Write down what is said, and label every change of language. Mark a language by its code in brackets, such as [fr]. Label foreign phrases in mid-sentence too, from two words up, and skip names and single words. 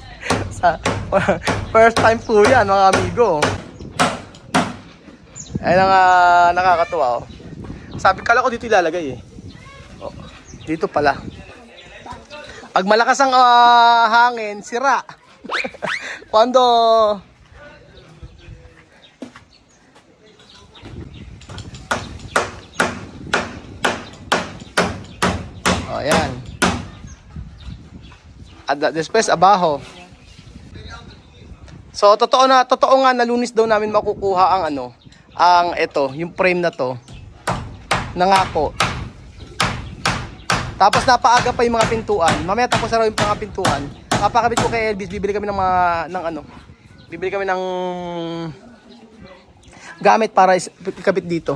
[tl] First time po yan mga amigo. Ayan ang nakakatuwa, oh. Sabi, kala ko dito ilalagay eh. Oh, dito pala. Pag malakas ang hangin, sira. Cuando oh, ayan. [es] Después abajo. [tl] So totoo nga na Lunes daw namin makukuha ang ito, yung frame na to. Nangako. Tapos napaaga pa yung mga pintuan. Mamaya tapos na raw yung mga pintuan. Papakabit ko kay Elvis, bibili kami bibili kami ng gamit para ikabit dito.